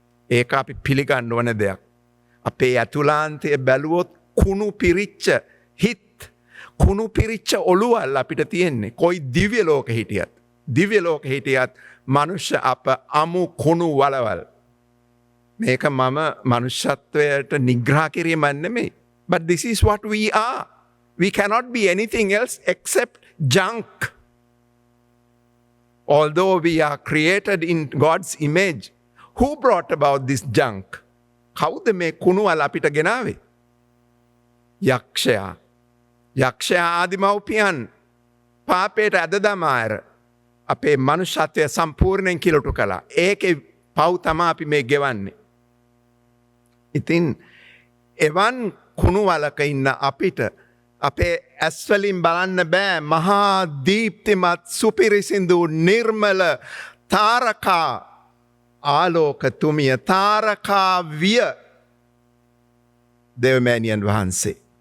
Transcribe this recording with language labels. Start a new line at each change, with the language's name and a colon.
Sinhala: ඒක අපි පිළිගන්න ඕන දෙයක්. අපේ ඇතුලාන්තය බැලුවොත් කුණු පිරිච්ච හිත්, කුණු පිරිච්ච ඔළුවල් අපිට තියෙන්නේ. කොයි දිව්‍ය ලෝක හිටියත්, දිව්‍ය ලෝක හිටියත් මනුෂ්‍ය අප අමු කුණු වලවල්. මේක මම මනුෂ්‍යත්වයට නිග්‍රහ කිරීමක් නෙමෙයි.
English: But this is what we are. We cannot be anything else except junk. Although we are created in God's image, who brought about this junk?
Sinhala: කවුද මේ කුණු වල අපිට ගෙනාවේ? යක්ෂයා. යක්ෂයා ආදිමව්පියන් පාපයට ඇද දමාර අපේ මනුෂ්‍යත්වය සම්පූර්ණයෙන් කිලුටු කළා. ඒකේ පව් තමයි අපි මේ ගෙවන්නේ. ඉතින් එවන් කුණු වලක ඉන්න අපිට අපේ ඇස්වලින් බලන්න බෑ මහා දීප්තිමත් සුපිරිසිදු නිර්මල තාරකා ආලෝකතුමිය, තාරකා විය දේවමෑණියන් වහන්සේ.